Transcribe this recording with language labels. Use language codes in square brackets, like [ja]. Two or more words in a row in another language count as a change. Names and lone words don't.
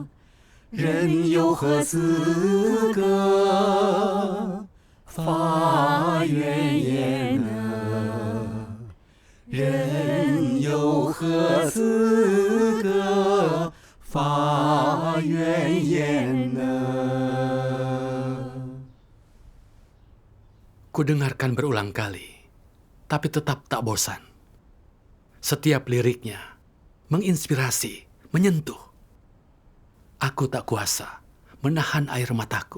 [zh] 人有何资格发怨言呢？人有何资格发怨言呢？ [id] Kudengarkan berulang kali, tapi tetap tak bosan. Setiap liriknya menginspirasi, menyentuh. Aku tak kuasa menahan air mataku.